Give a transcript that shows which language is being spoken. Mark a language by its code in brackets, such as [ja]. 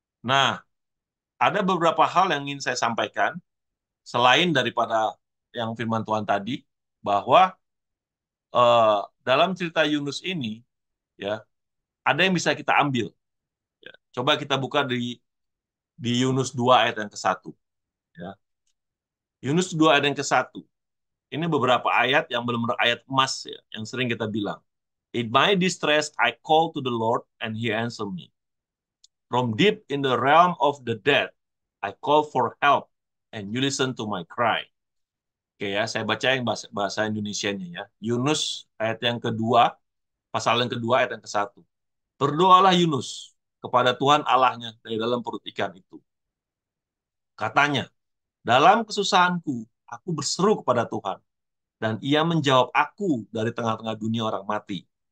[id] Nah, ada beberapa hal yang ingin saya sampaikan selain daripada yang firman Tuhan tadi, bahwa dalam cerita Yunus ini ya ada yang bisa kita ambil. Ya. Coba kita buka di Yunus 2 ayat yang ke-1. Ya. Yunus 2 ayat yang ke-1. Ini beberapa ayat yang benar-benar ayat emas ya, yang sering kita bilang. [en] In my distress, I call to the Lord and He answered me. From deep in the realm of the dead, I call for help and you listen to my cry. [id] Oke ya, saya baca yang bahasa Indonesianya ya. Yunus ayat yang kedua, pasal yang kedua ayat yang ke-1. Berdoalah Yunus kepada Tuhan Allahnya dari dalam perut ikan itu. Katanya, dalam kesusahanku, aku berseru kepada Tuhan, dan ia menjawab aku dari tengah-tengah dunia orang mati.